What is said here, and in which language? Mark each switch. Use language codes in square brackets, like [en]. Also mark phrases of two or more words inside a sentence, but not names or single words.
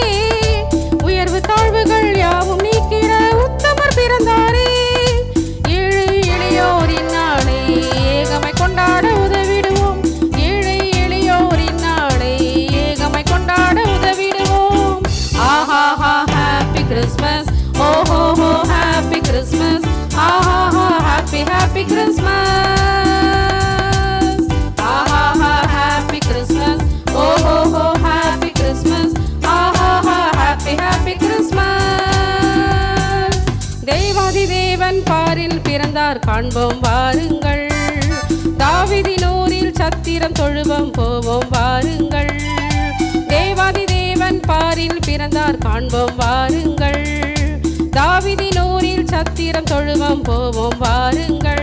[ta] உயர்வு தாழ்வுகள் யாவும் நீக்கிட உத்தமர் பிறந்தாரே. ஏழை எளியோரின் நாளை ஏகமை கொண்டாட உதவிடுவோம். ஏழை எளியோரின் நாளை ஏகமை கொண்டாட உதவிடுவோம். [en] ஆஹா Christmas, oh ho ho happy Christmas, ah ha ha happy happy Christmas, ah ha ha happy Christmas, oh ho ho happy Christmas, ah ha ha happy happy Christmas. [ta] தேவாதி தேவன் பாரில் பிறந்தார் காண்போம் வாருங்கள். தாவீதினூரில் சத்திரம் தொழுவோம் போவோம் வாருங்கள். தேவாதி தேவன் பாரில் பிறந்தார் காண்போம் வாருங்கள். தாவீதினூரில் சத்திரம் தொழுவோம் போவோம் வாருங்கள்.